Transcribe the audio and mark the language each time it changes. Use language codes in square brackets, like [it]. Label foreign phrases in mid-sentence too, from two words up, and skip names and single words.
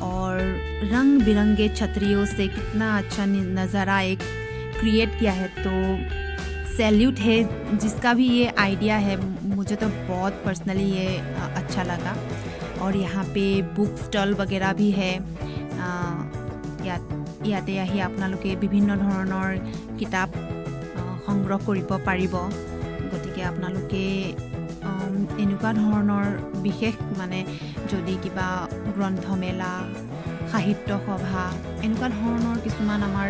[hi] और रंग बिरंगे छतरियों से कितना अच्छा नज़ारा एक क्रिएट किया है। तो सैल्यूट है जिसका भी ये आइडिया है। मुझे तो बहुत पर्सनली ये अच्छा लगा। और यहाँ पे [en] book stall [hi] वगैरह भी है। [as] ইয়াতে আহি আপোনালোকে বিভিন্ন ধৰণৰ কিতাপ সংগ্ৰহ কৰিব পাৰিব। গতিকে আপোনালোকে এনেকুৱা ধৰণৰ বিশেষ মানে যদি কিবা গ্ৰন্থমেলা, সাহিত্য সভা এনেকুৱা ধৰণৰ কিছুমান আমাৰ